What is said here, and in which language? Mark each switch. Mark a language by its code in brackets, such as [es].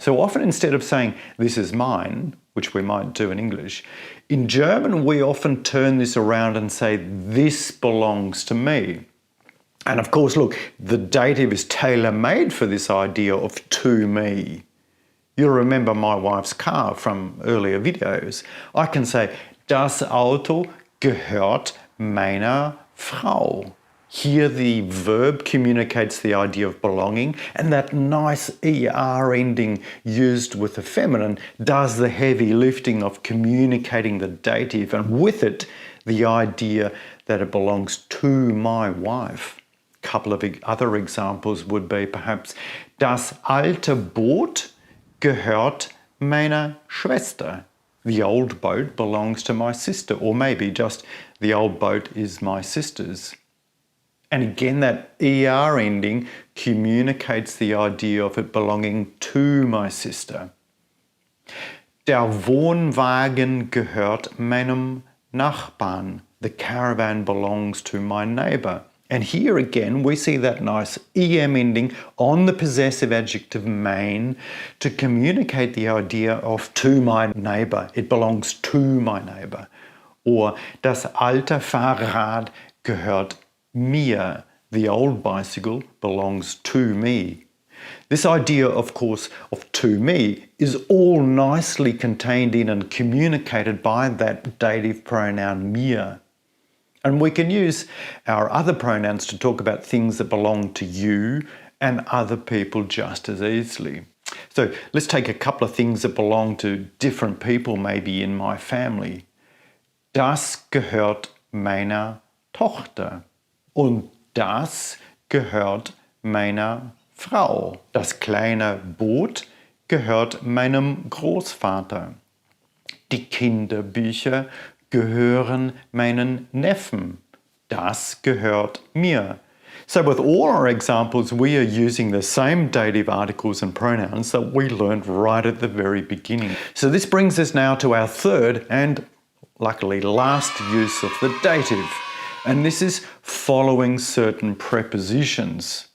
[en] So often instead of saying this is mine, which we might do in English, in German we often turn this around and say this belongs to me. And of course, look, the dative is tailor-made for this idea of to me. You'll remember my wife's car from earlier videos. I can say, [de] das Auto gehört meiner Frau. [en] Here the verb communicates the idea of belonging, and that nice ER ending used with the feminine does the heavy lifting of communicating the dative, and with it, the idea that it belongs to my wife. couple of other examples would be perhaps [de] das alte Boot gehört meiner Schwester. [en] The old boat belongs to my sister, or maybe just the old boat is my sister's. And again, that ER ending communicates the idea of it belonging to my sister. [de] Der Wohnwagen gehört meinem Nachbarn. [en] The caravan belongs to my neighbour. And here again, we see that nice EM ending on the possessive adjective mein to communicate the idea of to my neighbour. It belongs to my neighbour. [de] Or das alte Fahrrad gehört mir. [en] The old bicycle belongs to me. This idea, of course, of to me is all nicely contained in and communicated by that dative pronoun mir. And we can use our other pronouns to talk about things that belong to you and other people just as easily. So let's take a couple of things that belong to different people maybe in my family. [de] Das gehört meiner Tochter. Und das gehört meiner Frau. Das kleine Boot gehört meinem Großvater. Die Kinderbücher gehören meinen Neffen. Das gehört mir. [en] So with all our examples, we are using the same dative articles and pronouns that we learned right at the very beginning. So this brings us now to our third and luckily last use of the dative. And this is following certain prepositions.